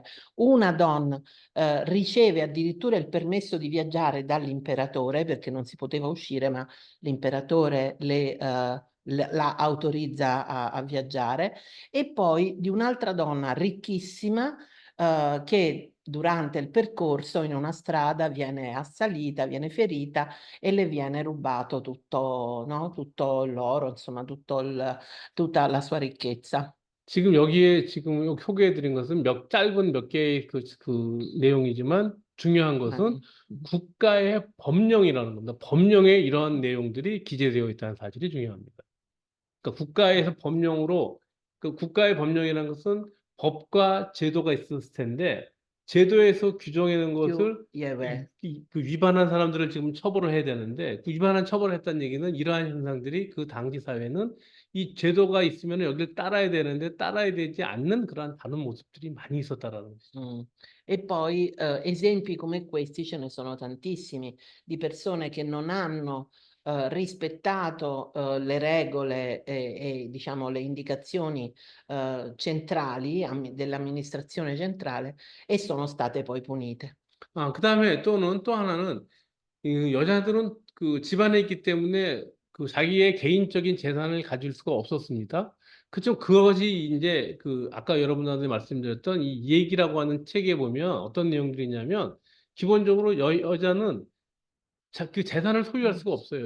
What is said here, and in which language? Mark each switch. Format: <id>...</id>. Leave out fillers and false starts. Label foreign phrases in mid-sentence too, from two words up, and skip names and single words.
<it>Una donna riceve addirittura il permesso di viaggiare dall'imperatore, perché non si poteva uscire, ma l'imperatore la autorizza a viaggiare, e poi di un'altra donna ricchissima che durante il percorso in una strada viene assalita, viene ferita e le viene rubato tutto, no? Tutto l'oro, insomma, tutta la sua ricchezza.</it> <ko>지금 여기에 지금 여기 소개해 드린 것은 짧은 몇 개의 그 내용이지만 중요한 것은 Mani. 국가의 법령이라는 겁니다. 법령에 이러한 내용들이 기재되어 있다는 사실이 중요합니다. 그러니까 국가에서 법령으로 그 국가의 법령이라는 것은 법과 제도가 있었을 텐데 제도에서 규정해 놓은 것을 예외. 그 위반한 사람들을 지금 처벌을 해야 되는데 그 위반한 처벌을 했다는 얘기는 이러한 현상들이 그 당시 사회는 이 제도가 있으면 여기를 따라야 되는데 따라야 되지 않는 그러한 다른 모습들이 많이 있었다라는 것이죠.</ko> <it>E poi esempi come questi ce ne sono tantissimi di persone che non hanno rispettato le regole e diciamo le indicazioni centrali dell'amministrazione centrale e sono state poi punite.</it> <ko>그다음에 또 하나는 이 여자들은 그 집안에 있기 때문에 그 자기의 개인적인 재산을 가질 수가 없었습니다. 그죠? 그것이 이제 그 아까 여러분한테 말씀드렸던 이 얘기라고 하는 책에 보면 어떤 내용들이 있냐면 기본적으로 여자는 그 재산을 소유할 수가 없어요.</ko>